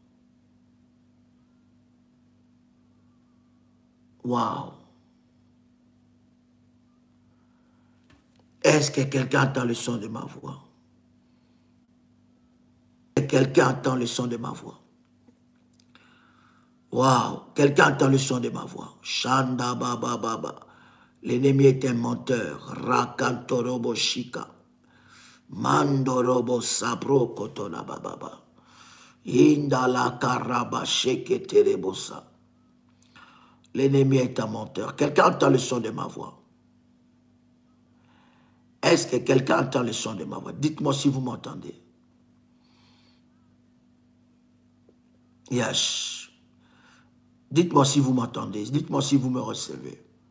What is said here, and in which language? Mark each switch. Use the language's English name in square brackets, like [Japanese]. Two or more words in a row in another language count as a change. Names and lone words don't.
[French] Waouh. Est-ce que quelqu'un entend le son de ma voix? Est-ce que quelqu'un entend le son de ma voix? Waouh. Quelqu'un entend le son de ma voix? Shanda baba baba. L'ennemi est un menteur. Rakantorobo shika. Mandorobo sabro kotona bababa. Indala karaba sheke terebosa. L'ennemi est un menteur. Quelqu'un entend le son de ma voix? Est-ce que quelqu'un entend le son de ma voix? Dites-moi si vous m'entendez. Yes. Dites-moi si vous m'entendez. Dites-moi si vous me recevez.